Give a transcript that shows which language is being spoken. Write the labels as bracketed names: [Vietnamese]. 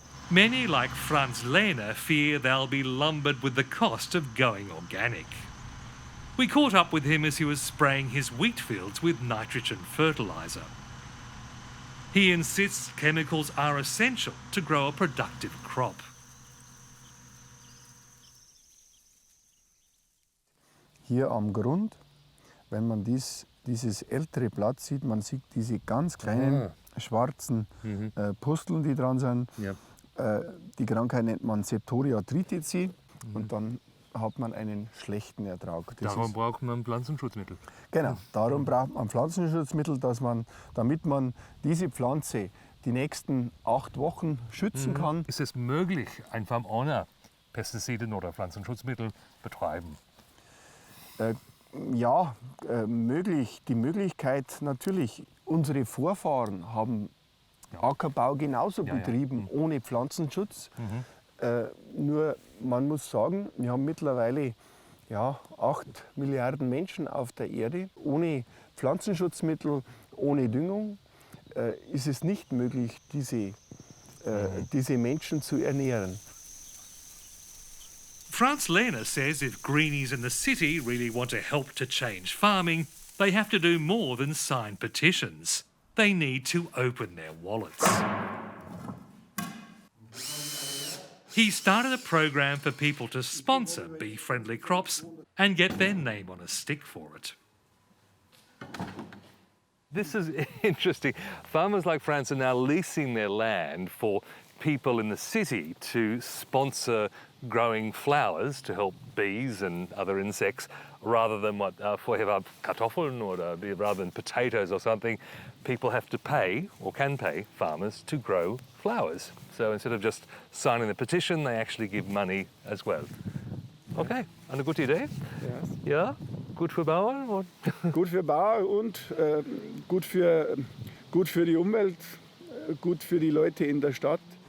[English] Many, like Franz Lehner, fear they'll be lumbered with the cost of going organic. We caught up with him as he was spraying his wheat fields with nitrogen fertiliser. He insists chemicals are essential to grow a productive crop. [German] Hier am Grund, wenn man dieses ältere Blatt sieht, man sieht diese ganz kleinen schwarzen Pusteln, die dran sind. Ja. Die Krankheit nennt man Septoria tritici und dann hat man einen schlechten Ertrag. Darum braucht man Pflanzenschutzmittel. Genau, darum braucht man Pflanzenschutzmittel, damit man diese Pflanze die nächsten 8 Wochen schützen kann. Ist es möglich, einfach ohne Pestizide oder Pflanzenschutzmittel betreiben? Ja, möglich. Die Möglichkeit natürlich. Unsere Vorfahren haben Ackerbau genauso betrieben, ohne Pflanzenschutz. Nur man muss sagen, wir haben mittlerweile 8 Milliarden Menschen auf der Erde. Ohne Pflanzenschutzmittel, ohne Düngung ist es nicht möglich, diese Menschen zu ernähren. [English] Franz Lehner says if greenies in the city really want to help to change farming, they have to do more than sign petitions. They need to open their wallets. He started a program for people to sponsor bee-friendly crops and get their name on a stick for it. This is interesting. Farmers like Franz are now leasing their land for people in the city to sponsor growing flowers to help bees and other insects, rather than [German] vorher Kartoffeln [English] or rather than potatoes or something. People have to pay, or can pay, farmers to grow flowers. So instead of just signing the petition, they actually give money as well. [German] Okay, eine gute Idee? Ja, gut für Bauern? Und gut für Bauern und gut für die Umwelt, gut für die Leute in der Stadt.